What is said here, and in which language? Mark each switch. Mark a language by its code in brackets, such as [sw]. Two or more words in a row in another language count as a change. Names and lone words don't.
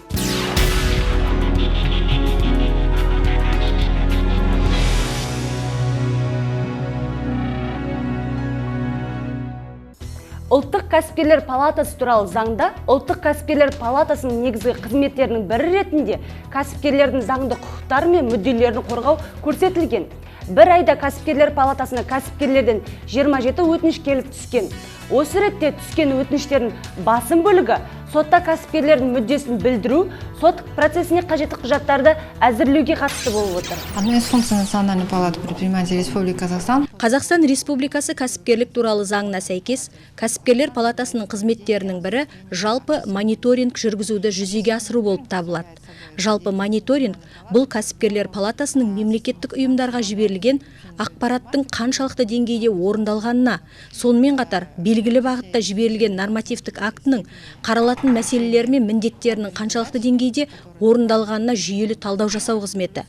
[kk] Ұлттық кәсіпкерлер палатасы туралы заңда Ұлттық кәсіпкерлер палатасының негізгі қызметтерінің бірі ретінде кәсіпкерлердің заңды құқықтары мен мүдделерін қорғау көрсетілген. Бір айда кәсіпкерлер палатасына кәсіпкерлерден 27 өтініш келіп түскен. Осы ретте түскен өтініштердің басым бөлігі сотта кәсіпкерлердің мүддесін білдіру, сот процесіне қажетті құжаттарды әзірлеуге қатысты болып отыр. [ru] Одной из функций Национальной палаты предпринимателей Республики Казахстан. [kk] Қазақстан Республикасы кәсіпкерлік туралы заңына сәйкес, кәсіпкерлер палатасының қызметтерінің бірі жалпы мониторинг жүргізуді жүзеге асыру болып табылады. Жалпы мониторинг бұл кәсіпкерлер палатасының мемлекеттік ұйымдарға жіберілген ақпараттың қаншалықты деңгейде орындалғанына, сонымен қатар белгілі бағытта жіберілген нормативтік актінің қаралатын мәселелері мен міндеттерінің қаншалықты деңгейде орындалғанына жүйелі талдау жасау қызметі.